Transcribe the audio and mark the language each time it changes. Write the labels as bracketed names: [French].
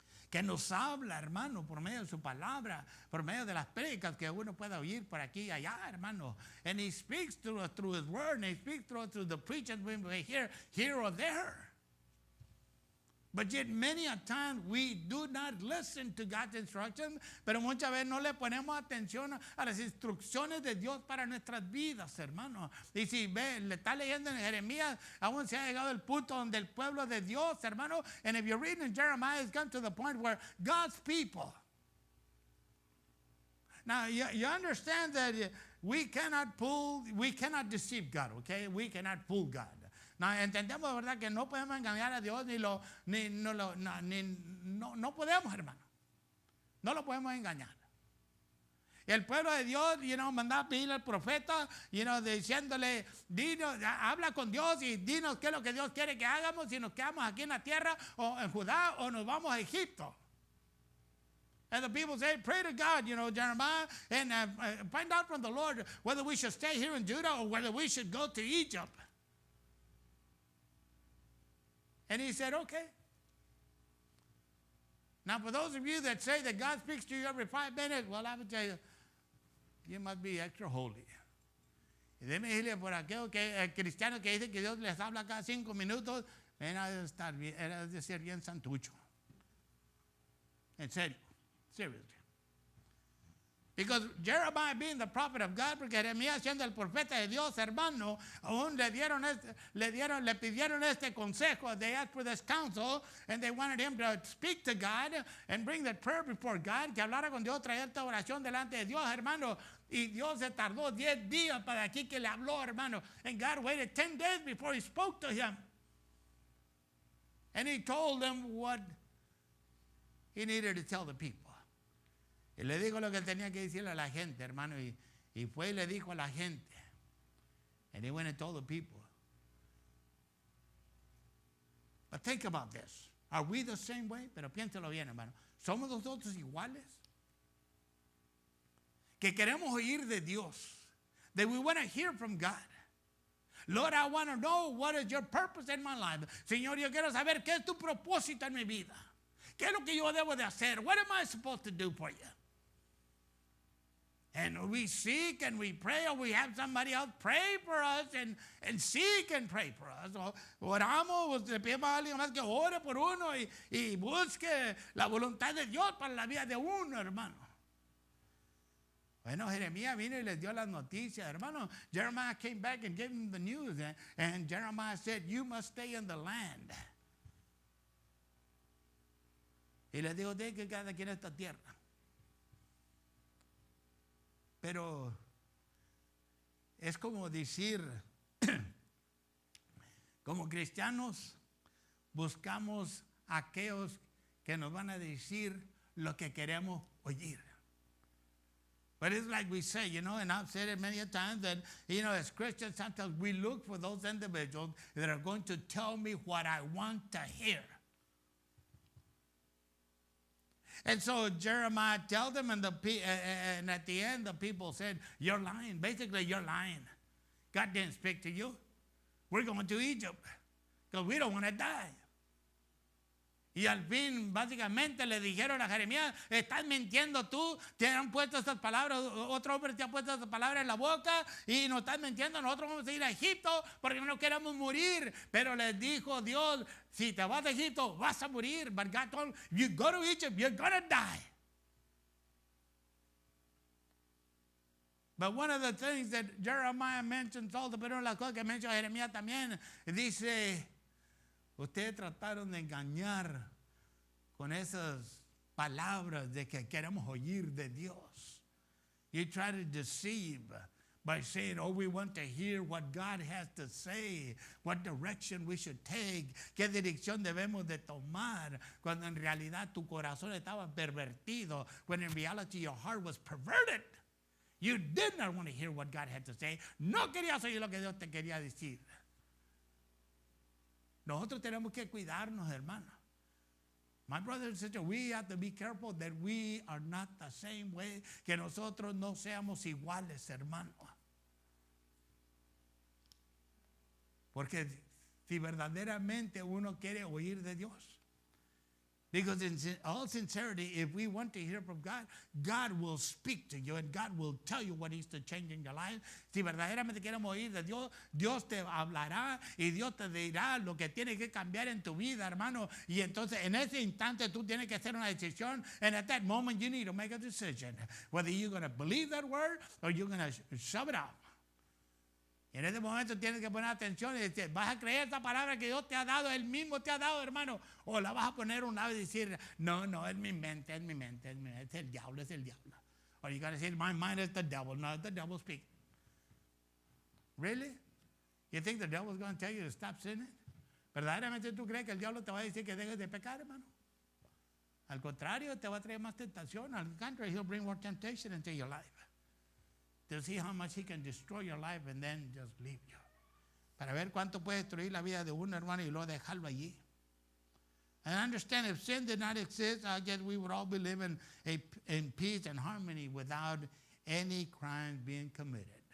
[Spanish] Que nos habla, hermano, por medio de su palabra, por medio de las prédicas que uno pueda oír por aquí y allá, hermano. [English] And He speaks through us through His word, and He speaks through us through the preachers we may hear here or there. But yet many a time we do not listen to God's instructions, [Spanish] pero muchas veces no le ponemos atención a las instrucciones de Dios para nuestras vidas, hermano. Y si le está leyendo en Jeremías, aún se ha llegado el punto donde el pueblo de Dios, hermano, [English] and if you read in Jeremiah, it's come to the point where God's people. Now, you understand that we cannot deceive God, okay? We cannot fool God. [Spanish] No, entendemos de verdad que no podemos engañar a Dios no podemos, hermano. No lo podemos engañar. Y el pueblo de Dios, mandaba a pedirle al profeta, diciéndole, dinos, habla con Dios y dinos qué es lo que Dios quiere que hagamos, si nos quedamos aquí en la tierra o en Judá o nos vamos a Egipto. [English] And the people say, pray to God, Jeremiah, and find out from the Lord whether we should stay here in Judah or whether we should go to Egypt. And He said, okay. Now, for those of you that say that God speaks to you every 5 minutes, well, I would tell you, you must be extra holy. [Spanish] Y déjeme decirle por aquello que el cristiano que dice que Dios les habla cada 5 minutos, era de ser bien santucho. En serio. [English] Seriously. Because Jeremiah being the prophet of God, [Spanish] porque Jeremías siendo el profeta de Dios, hermano, aún le pidieron este consejo. [English] They asked for this counsel, and they wanted him to speak to God and bring that prayer before God, [Spanish] que hablara con Dios, traer esta oración delante de Dios, hermano. Y Dios se tardó 10 días para aquí que le habló, hermano. [English] And God waited 10 days before he spoke to him. And he told them what he needed to tell the people. [Spanish] Y le dijo lo que tenía que decirle a la gente, hermano. Y fue y le dijo a la gente. [English] And he went and told the people. But think about this. Are we the same way? [Spanish] Pero piénselo bien, hermano. ¿Somos nosotros iguales? Que queremos oír de Dios. [English] That we want to hear from God. Lord, I want to know what is your purpose in my life. [Spanish] Señor, yo quiero saber qué es tu propósito en mi vida. ¿Qué es lo que yo debo de hacer? [English] What am I supposed to do for you? And we seek and we pray, or we have somebody else pray for us and seek and pray for us. [Spanish] Oramos, le pedimos a alguien más que ore por uno y busque la voluntad de Dios para la vida de uno, hermano. Bueno, Jeremías vino y les dio las noticias, hermano. [English] Jeremiah came back and gave them the news. And Jeremiah said, you must stay in the land. [Spanish] Y les dijo, tiene que quedar aquí en esta tierra. Pero es como decir, como cristianos buscamos a aquellos que nos van a decir lo que queremos oír. [English] But it's like we say, and I've said it many times that, as Christians, sometimes we look for those individuals that are going to tell me what I want to hear. And so Jeremiah told them, and at the end, the people said, you're lying. Basically, you're lying. God didn't speak to you. We're going to Egypt because we don't want to die. [Spanish] Y al fin, básicamente, le dijeron a Jeremías, estás mintiendo tú, te han puesto estas palabras, otro hombre te ha puesto estas palabras en la boca y nos estás mintiendo, nosotros vamos a ir a Egipto porque no queremos morir. Pero les dijo Dios, si te vas a Egipto, vas a morir. [English] But God told him, you go to Egypt, you're going to die. But one of the things that Jeremiah mentions, [Spanish] pero una de las cosas que menciona Jeremías también, dice, ustedes trataron de engañar con esas palabras de que queremos oír de Dios. [English] You try to deceive by saying, we want to hear what God has to say, what direction we should take, [Spanish] qué dirección debemos de tomar, cuando en realidad tu corazón estaba pervertido, [English] when in reality your heart was perverted. You did not want to hear what God had to say. [Spanish] No querías oír lo que Dios te quería decir. Nosotros tenemos que cuidarnos, hermano. [English] My brother and sister, we have to be careful that we are not the same way, [Spanish] que nosotros no seamos iguales, hermano. Porque si verdaderamente uno quiere oír de Dios, [English] because in all sincerity, if we want to hear from God, God will speak to you and God will tell you what He's to change in your life. [Spanish] Si verdaderamente queremos oír de Dios, Dios te hablará y Dios te dirá lo que tiene que cambiar en tu vida, hermano. Y entonces en ese instante tú tienes que hacer una decisión. [English] And at that moment you need to make a decision. Whether you're going to believe that word or you're going to shove it out. [Spanish] Y en ese momento tienes que poner atención y decir, ¿vas a creer esta palabra que Dios te ha dado, Él mismo te ha dado, hermano? O la vas a poner a un lado y decir, no, es mi mente, es el diablo, es el diablo. [English] Or you got to say, my mind is the devil, no, the devil speaking. Really? You think the devil is going to tell you to stop sinning? [Spanish] ¿Verdaderamente tú crees que el diablo te va a decir que dejes de pecar, hermano? Al contrario, te va a traer más tentación. Al contrario, [English] he'll bring more temptation into your life. To see how much he can destroy your life and then just leave you. [Spanish] Para ver cuánto puede destruir la vida de uno, hermano, y luego dejarlo allí. [English] And understand, if sin did not exist, I guess we would all be living in peace and harmony without any crime being committed.